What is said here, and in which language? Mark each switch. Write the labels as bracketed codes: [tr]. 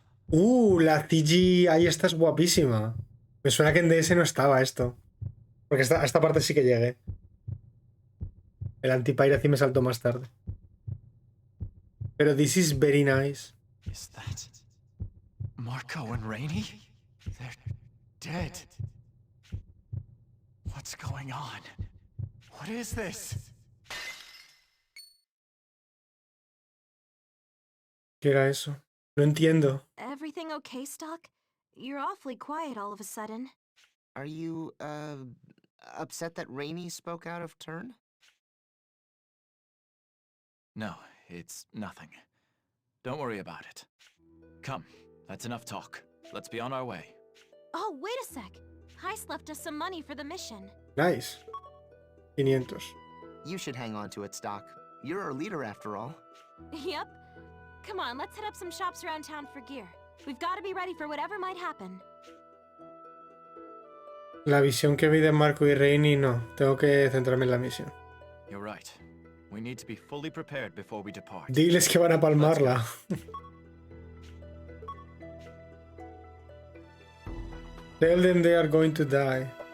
[es] La CG ahí esta es guapísima. Me suena que en DS no estaba esto. Porque a esta parte sí que llegué. El anti-piracy me saltó más tarde. Pero [en] this is very nice. Is that Marco and Rainey? They're dead. What's going on? What is this? [es] ¿Qué era eso? No entiendo. [en] Everything okay, Stock? You're awfully quiet all of a sudden. Are you, upset that Rainy spoke out of turn? No, it's nothing. Don't worry about it. Come, that's enough talk. Let's be on our way. Oh, wait a sec. Heiss left us some money for the mission. Nice. 500. You should hang on to it, Stock. You're our leader after all. Yep. Come on, let's hit up some shops around town for gear. We've got to be ready for whatever might happen. [es] La visión que vi de Marco y Rainy no. Tengo que centrarme en la misión. [en] You're right. We need to be fully prepared before we depart. [es] Diles que van a palmarla. [en] Tell them they are going to die.